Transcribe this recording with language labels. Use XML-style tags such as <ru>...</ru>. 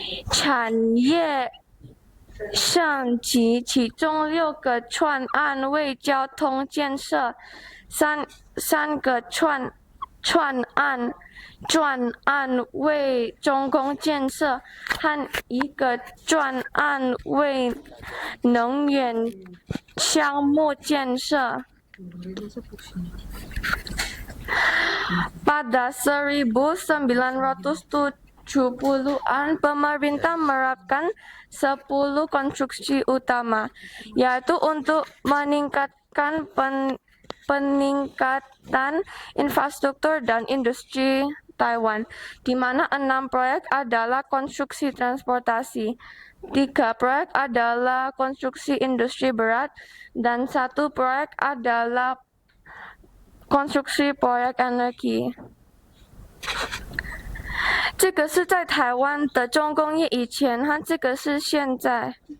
<zh>产业升级，其中6个专案为交通建设，3个专案为重工建设，和1个专案为能源项目建设。</zh> <id>Pada 1970-an, pemerintah menerapkan 10 konstruksi utama, yaitu untuk meningkatkan peningkatan infrastruktur dan industri Taiwan, di mana 6 proyek adalah konstruksi transportasi, 3 proyek adalah konstruksi industri berat, dan 1 proyek adalah konstruksi proyek energi.</id> <zh>这个是在台湾的重工业以前，和这个是现在。</zh>